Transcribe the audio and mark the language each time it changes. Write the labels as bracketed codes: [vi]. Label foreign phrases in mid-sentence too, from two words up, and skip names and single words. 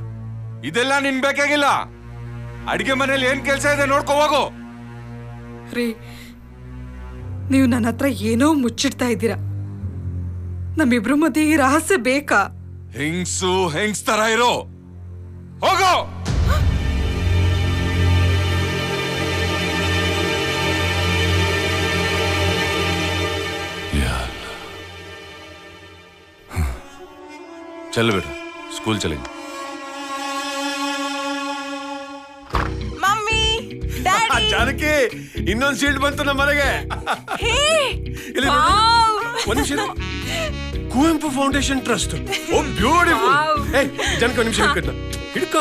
[kn] ಇದೆಲ್ಲ ನಿನ್ ಬೇಕಾಗಿಲ್ಲ, ಅಡಿಗೆ ಮನೇಲಿ ಏನ್ ಕೆಲ್ಸ ಇದೆ ನೋಡ್ಕೋ ಹೋಗೋ. ರೀ ನೀವು ನನ್ನ ಹತ್ರ ಏನೋ ಮುಚ್ಚಿಡ್ತಾ ಇದ್ದೀರಾ, ನಮ್ಮಿಬ್ರು ಮಧ್ಯೆ ಈ ರಹಸ್ಯ ಬೇಕಾ? ಹೆಂಗ್ಸ್ ತರ ಇರೋ. ಹೋಗೋ. [hi] चलो बेटा स्कूल चलेंगे. [en] Mummy, daddy, [kn] ಜಾನಕಿ ಇನ್ನೊಂದು ಸೀಟ್ ಬಂತು ನಮ್ಮ ಮನೆಗೆ. ಇಲ್ಲಿ ಒಂದು ನಿಮಿಷ. [en] Kuvempu Foundation Trust. Oh beautiful. [kn] ಜಾನಕಿ ಒಂದು ನಿಮಿಷ ಹಿಡ್ಕೋ.